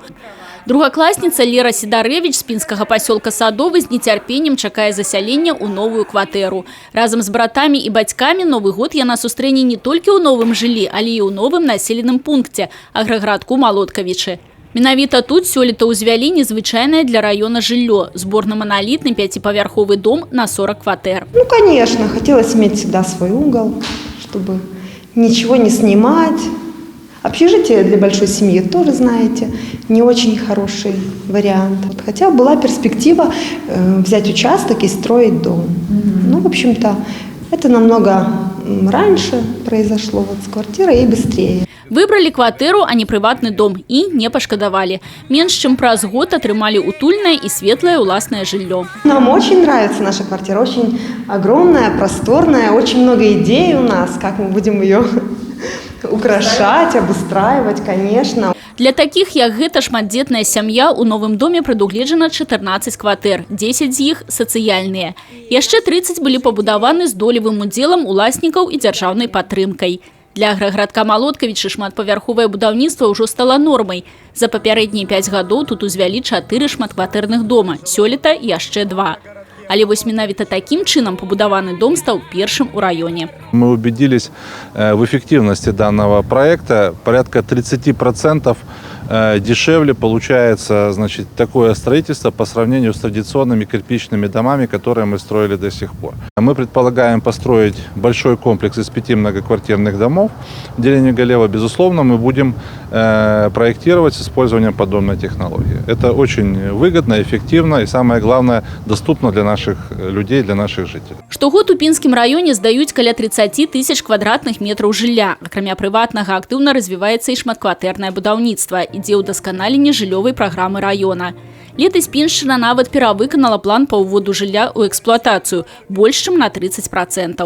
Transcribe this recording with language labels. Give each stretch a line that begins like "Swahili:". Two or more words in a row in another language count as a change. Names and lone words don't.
Belarusian: Другакласніца Лера Сідарэвіч з пінскага пасёлка Садовы з нецярпеннем чакае засялення ў новую кватэру. Разам з братамі і бацькамі Новы год яна сустрэне не толькі ў новым жыллі, але і ў новым населеным пункце – аграгарадку Малоткавічы. Менавіта тут сёлета ўзвялі незвычайнае для района жыллё – зборна-монолитный пятипавярховый дом на 40 кватэр.
Russian: Ну, конечно, хотелось иметь всегда свой угол, чтобы ничего не снимать. Общежитие для большой семьи, тоже знаете, не очень хороший вариант. Хотя была перспектива взять участок и строить дом. Ну, в общем-то, это намного раньше произошло вот с квартирой и быстрее.
Belarusian: Выбрали кватэру, а не прыватны дом і не пашкадавалі. Менш чым праз год атрымалі утульнае і светлае ўласнае жыллё.
Russian: Нам очень нравится наша квартира, очень огромная, просторная, очень много идей у нас, как мы будем ее украшать, обустраивать, конечно.
Belarusian: Для такіх, як гэта шматдзетная сям'я, у новым доме прадугледжана 14 кватэр, 10 з іх сацыяльныя. Яшчэ 30 былі пабудаваны з долевым удзелам уласнікаў і дзяржаўнай падтрымкай. Для аграгарадка Малоткавічы шматпавярховае будаўніцтва ўжо стала нормай. За папярэднія 5 гадоў тут узвялі 4 шматкватэрных дома, сёлета яшчэ 2. Але вось менавіта таким чынам пабудаваны дом стаў першым у раёне.
Russian: Мы убедились в эффективности данного проекта. Порядка 30% дешевле получается, значит, такое строительство по сравнению с традиционными кирпичными домами, которые мы строили до сих пор. Мы предполагаем построить большой комплекс из 5 многоквартирных домов. В деревне Галева, безусловно, мы будем проектировать с использованием подобной технологии. Это очень выгодно, эффективно и, самое главное, доступно для наших людей, для наших жителей.
Belarusian: Штогод у Пінскім раёне здаюць каля 30 тысяч квадратных метраў жылля. Акрамя прыватнага актыўна развіваецца і шматкватэрнае будаўніцтва. Ідзе ўдасканаленне жыллёвай праграмы раёна. Летась Піншчына нават перавыканала план па ўводу жылля ў эксплуатацыю больш чым на 30%.